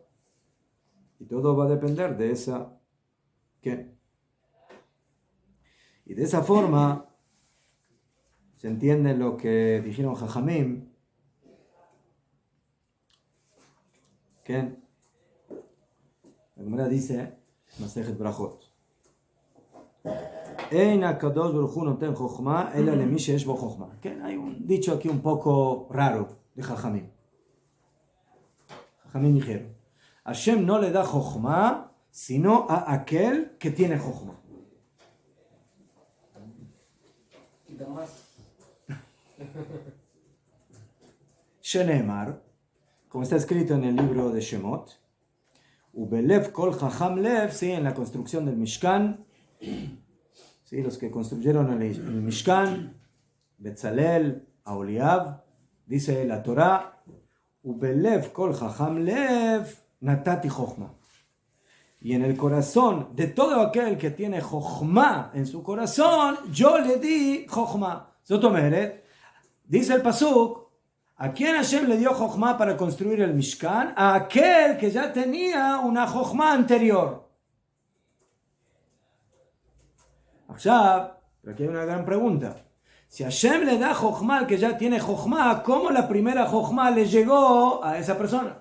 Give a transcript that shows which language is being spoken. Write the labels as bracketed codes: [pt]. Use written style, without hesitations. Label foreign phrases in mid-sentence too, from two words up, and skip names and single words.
[es] Y todo va a depender de esa, ¿qué? Y de esa forma se entiende lo que dijeron Jajamim, que la Gemara dice, Masejet Brachot, [he] אין הקדוש ברוך הוא נותן חכמה אלא למי שיש בו חכמה. [es] Hay un dicho aquí un poco raro de Jajamim. Jajamim dijeron, Hashem no le da chokhmah sino a aquel que tiene chokhmah. Shenemar, como está escrito en el libro de Shemot, [he] ובלב כל חכם לב, [es] sí, en la construcción del Mishkan, sí, los que construyeron el Mishkan, Betzalel, Aholiab, dice la Torah, [he] ובלב כל חכם לב נתתי חכמה. [es] Y en el corazón de todo aquel que tiene chokhmah en su corazón, yo le di chokhmah. [he] זאת אומרת, [es] dice el pasuk, ¿a quién Hashem le dio chokhmah para construir el Mishkan? A aquel que ya tenía una chokhmah anterior. Pero aquí hay una gran pregunta. Si Hashem le da chokhmah al que ya tiene chokhmah, ¿cómo la primera chokhmah le llegó a esa persona?